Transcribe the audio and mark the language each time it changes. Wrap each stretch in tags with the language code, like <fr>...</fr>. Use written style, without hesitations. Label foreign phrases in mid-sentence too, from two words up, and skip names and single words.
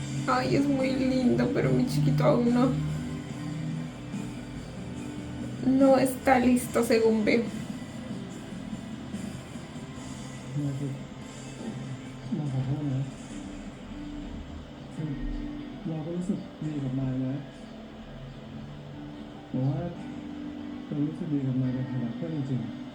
<es>Ay, es muy lindo, pero mi chiquito aún no. No está listo según veo.</es> <th>เราขอโทษนะคือเราก็รู้สึกดีกับนายนะแต่ว่าเรารู้สึกดีกับนายในฐานะเพื่อนจริงๆ</th>